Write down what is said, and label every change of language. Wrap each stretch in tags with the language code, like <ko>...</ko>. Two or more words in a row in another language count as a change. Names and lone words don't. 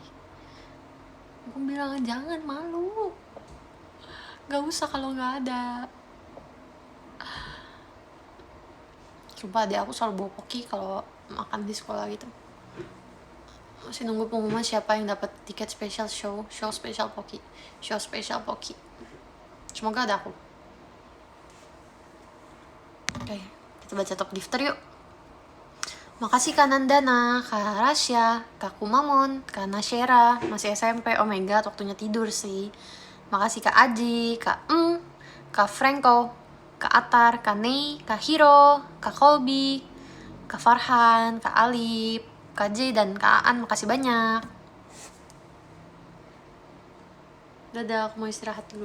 <id>Aku bilang jangan, malu. Gak usah kalau nggak ada. Sumpah adik aku selalu bawa Pocky kalau makan di sekolah gitu. Masih nunggu pengumuman siapa yang dapat tiket</id> <en>special show special</en> <id>Pocky. Semoga ada aku. Oke, kita baca</id> <en>top gifter</en> <id>yuk. Makasih Kak Nandana, Kak Rasya, Kak Kumamon, Kak Nasyera, masih SMP,</id> <en>oh my god</en> <id>waktunya tidur sih. Makasih Kak Aji, Kak Kak Franco, Kak Atar, Kak Nei, Kak Hiro, Kak Kolbi, Kak Farhan, Kak Alip, Kak J, dan Kak Aan, makasih banyak. Dadah, aku mau istirahat dulu.</id>